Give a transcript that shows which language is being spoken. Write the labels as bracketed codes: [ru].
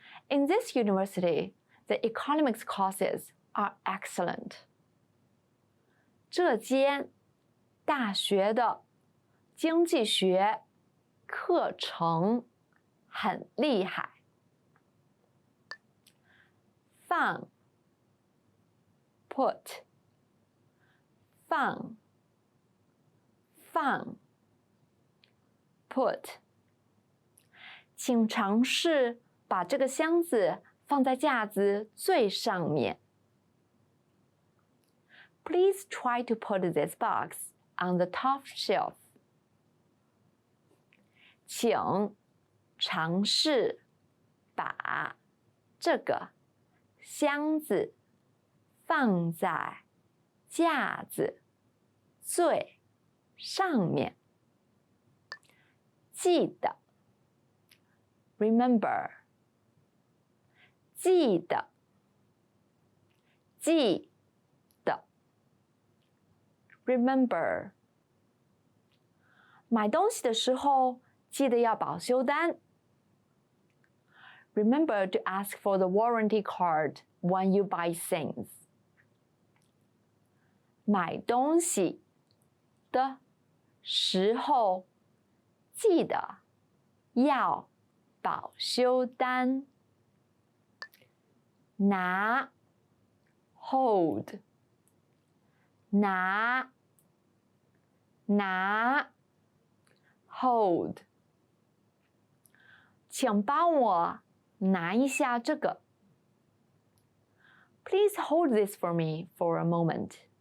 [en] In this university, the economics courses are excellent. [zh] 这间大学的经济学课程很厉害。放 put 放 put 请尝试把这个箱子放在架子最上面。 [en] Please try to put this box on the top shelf. [zh] 请尝试把这个箱子放在架子最上面。记得 remember 记得 remember 买东西的时候记得要保修单。 [en] Remember to ask for the warranty card when you buy things. [zh] 买东西的时候，记得要保修单。拿 hold 拿 hold 请帮我拿一下这个。 [en] Please hold this for me for a moment.